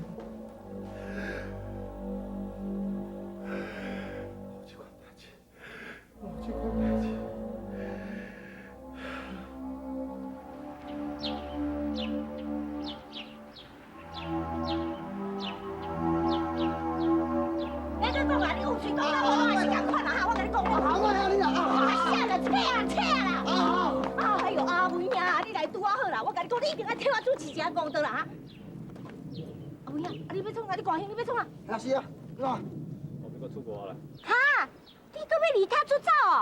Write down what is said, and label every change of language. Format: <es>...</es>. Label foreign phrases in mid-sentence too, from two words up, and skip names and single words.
<nan>这款代志，这款代志。咱再讲啊，你有嘴讲啊，我也是共款啦哈，我甲你讲，好啊，你啊，扯啦，扯啦！哎呦，阿妹啊，你来拄啊好啦，我甲你讲，你一定要替我主持一下公道啦哈。阿妹啊，你要创啊？你高兴？你要创啊？啊是啊，是吧？我要搁出国了。哈，你搁要离家出走哦？</nan>